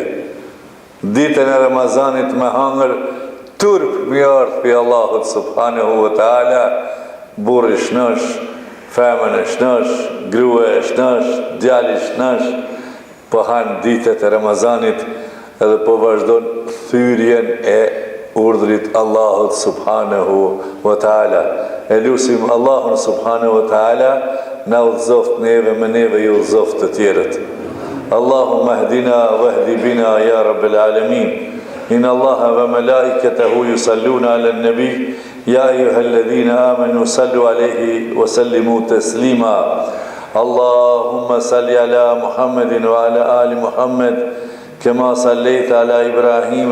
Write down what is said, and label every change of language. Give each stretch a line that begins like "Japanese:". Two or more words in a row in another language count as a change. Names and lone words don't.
Albanian: Ditën e Ramazanit me hangër, turp mi ardhë për Allahut
Arabic: سبحانه وتعالى,
Albanian: burri shnosh, femën e shnosh, grua e shnosh, djali shnosh, po hanë ditët e Ramazanit edhe po vazhdon thyrjen e urdhrit Allahut
Arabic: سبحانه وتعالى.
Albanian: E lusim Allahun
Arabic: سبحانه وتعالى
Albanian: na udhëzoft neve me neve ju udhëzoft të tjerët.
Arabic: اللهم اهدنا واهد بنا يا رب العالمين. إن الله وملائكته يصلون على النبي يا أيها الذين آمنوا صلوا عليه وسلموا تسليما اللهم صل على محمد وعلى آل محمد كما صليت على إبراهيم